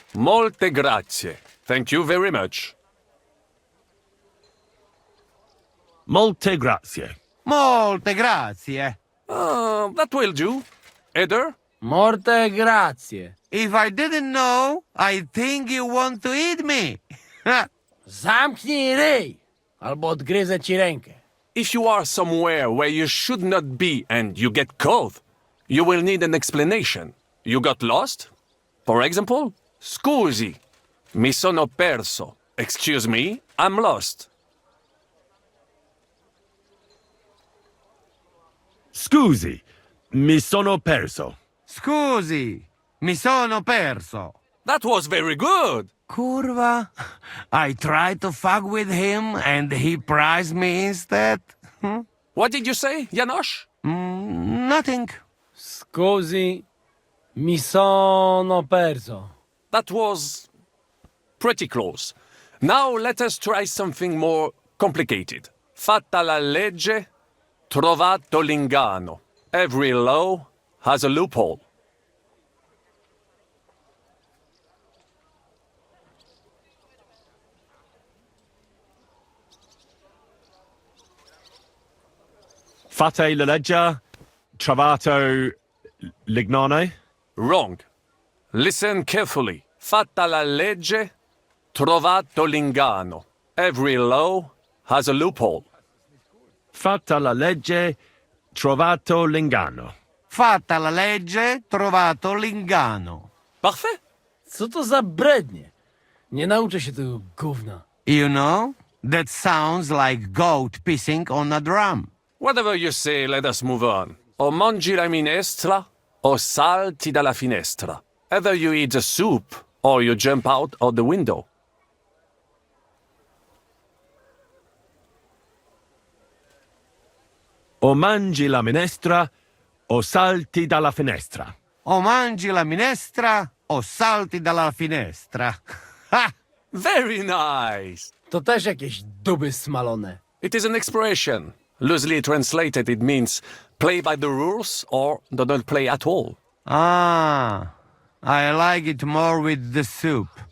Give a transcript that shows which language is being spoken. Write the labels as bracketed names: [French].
[Italian] Molte grazie. [English] Thank you very much. [Italian] Molte grazie. Molte grazie. [English] That will do. Eder? [Italian] Morte grazie. [English] If I didn't know, I think you want to eat me. [Polish] Zamknij ryj, albo odgryzę ci rękę. [English] If you are somewhere where you should not be and you get caught, you will need an explanation. You got lost? For example, [Italian] scusi, mi sono perso. [English] Excuse me, I'm lost. [Italian] Scusi, mi sono perso. Scusi, mi sono perso. [English] That was very good. [Polish] Curva. [English] I tried to fuck with him and he prized me instead. What did you say, Janosch? Nothing. [Italian] Scusi, mi sono perso. [English] That was pretty close. Now let us try something more complicated. [Italian] Fatta la legge, trovato l'inganno. [English] Every law has a loophole. [Italian] Fate la legge, trovato l'ignano. [English] Wrong. Listen carefully. [Italian] Fatta la legge, trovato l'inganno. [English] Every law has a loophole. [Italian] Fatta la legge, trovato l'inganno. Fatta la legge, trovato l'inganno. [French] Parfait. [Polish] Co to za brednie? Nie nauczę się tego gówna. [English] You know, that sounds like goat pissing on a drum. Whatever you say, let us move on. [Italian] O mangi la minestra, o salti dalla finestra. [English] Either you eat the soup, or you jump out of the window. [Italian] O mangi la minestra, o salti dalla finestra. O mangi la minestra, o salti dalla finestra. Ha! [English] Very nice. [Polish] To też jakieś duby smalone. [English] It is an expression. Loosely translated, it means play by the rules or do not play at all. Ah, I like it more with the soup.